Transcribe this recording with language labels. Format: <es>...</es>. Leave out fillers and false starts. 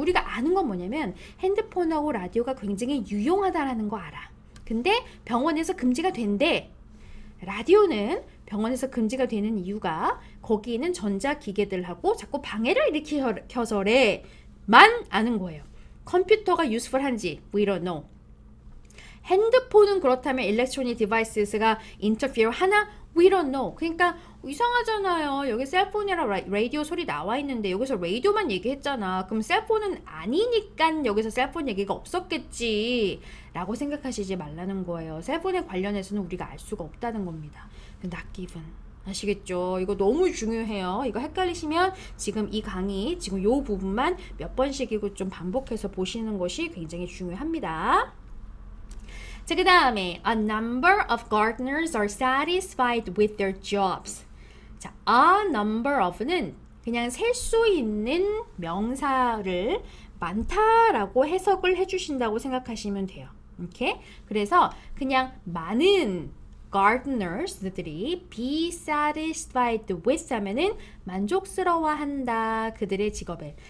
<ko>우리가 아는 건 뭐냐면 핸드폰하고 라디오가 굉장히 유용하다라는 거 알아. 근데 병원에서 금지가 된대. 라디오는 병원에서 금지가 되는 이유가 거기 있는 전자기계들하고 자꾸 방해를 일으켜서래. 만 아는 거예요. 컴퓨터가 useful한지</ko> <en>we don't know.</en> <ko>핸드폰은 그렇다면 electronic devices가 interfere 하나?</ko> <en>we don't know.</en> <ko>그러니까 이상하잖아요. 여기 셀폰이랑 라디오 소리 나와 있는데 여기서 라디오만 얘기했잖아. 그럼 셀폰은 아니니까 여기서 셀폰 얘기가 없었겠지 라고 생각하시지 말라는 거예요. 셀폰에 관련해서는 우리가 알 수가 없다는 겁니다. not given. 아시겠죠? 이거 너무 중요해요. 이거 헷갈리시면 지금 이 강의, 지금 요 부분만 몇 번씩이고 좀 반복해서 보시는 것이 굉장히 중요합니다. 자, 그 다음에</ko> <en>A number of gardeners are satisfied with their jobs.</en> <ko>자, a number of는 그냥 셀 수 있는 명사를 많다라고 해석을 해주신다고 생각하시면 돼요. 이렇게 그래서 그냥 많은 gardeners들이 be satisfied with 하면은 만족스러워한다 그들의 직업에.</ko>